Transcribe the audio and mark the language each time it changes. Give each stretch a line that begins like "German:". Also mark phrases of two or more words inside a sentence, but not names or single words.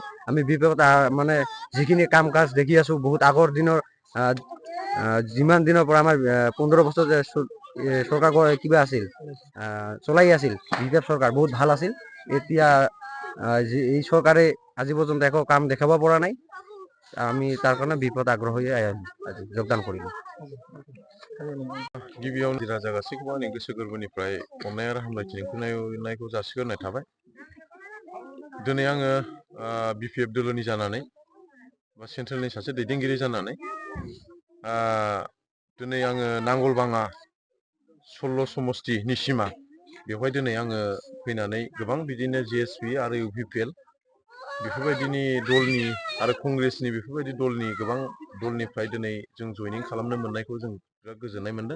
Assamese: আমি BPFত যিখিনি কাম কাজ দেখি আছোঁ, বহুত আগৰ দিনৰ যিমান দিনৰ পৰা আমাৰ 15 বছৰ যে চৰকাৰ কিবা আছিল চলাই আছিল, BPF চৰকাৰ বহুত ভাল আছিল। এতিয়া এই চৰকাৰে আজি পৰ্যন্ত একো কাম দেখাব পৰা নাই। আমি তাৰ কাৰণে BPFত আগ্ৰহী যোগদান কৰিলোঁ।
Bodo: गिबियावनो राजा गासैखौबो आंनि गोसो गोरबोनिफ्राय अननाय आरो हामलायथिनायखौ जासिग्रोनाय थाबाय। दिनै आङो BPF दोलोनि जानानै बा सेन्ट्रेलनि सासे दैदेनगिरि जानानै दिनै आङो नांगलबाङा 16 समस्तिनि सिमा बेवहाय दिनै आङो फैनानै गोबां बिदिनो GSP आरो UPPL बेफोरबायदिनि दलनि आरो कंग्रेसनि बेफोरबायदि दलनि गोबां दलनिफ्राय दिनै जों जयनिं खालामनो मोननायखौ जों बिराद गोजोननाय मोनदों।